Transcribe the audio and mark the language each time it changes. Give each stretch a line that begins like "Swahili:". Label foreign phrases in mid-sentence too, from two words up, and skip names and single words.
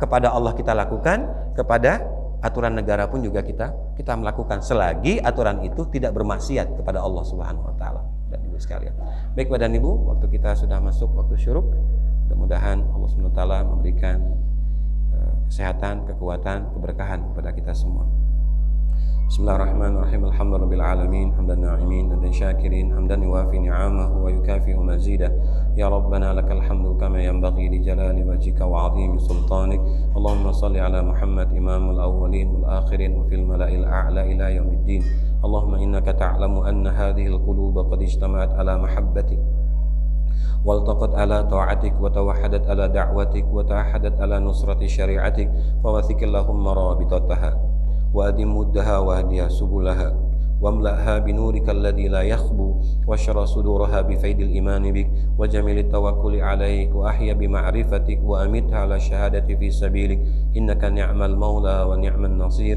Indonesian: Kepada Allah kita lakukan, kepada aturan negara pun juga kita melakukan selagi aturan itu tidak bermaksiat kepada Allah
Arabic: سبحانه وتعالى.
Indonesian: Dan Ibu sekalian. Baik Bapak dan Ibu, waktu kita sudah masuk waktu syuruk. Mudah-mudahan Allah
Arabic: سبحانه وتعالى
Indonesian: memberikan kesehatan, kekuatan, keberkahan kepada kita semua.
Arabic: بسم الله الرحمن الرحيم. الحمد لله رب العالمين، حمدا ناعمين dan شاكرين، حمدا يوافي نعمه ويكافئ مزيده. يا ربنا لك الحمد كما ينبغي لجلال وجهك وعظيم سلطانك. اللهم صل على محمد إمام الأولين والآخرين وفي الملأ الأعلى إلى يوم الدين. اللهم إنك تعلم أن هذه القلوب قد اجتمعت على محبتك والتقت على طاعتك وتوحدت على دعوتك وتوحدت على نصرة شريعتك فوثق اللهم رابطتها وأدم مدها واهدها سبلها واملأها بنورك الذي لا يخبو واشر صدورها بفيض الإيمان بك وجميل التوكل عليك وأحيا بمعرفتك وأمتها على الشهادة في سبيلك إنك نعم المولى ونعم النصير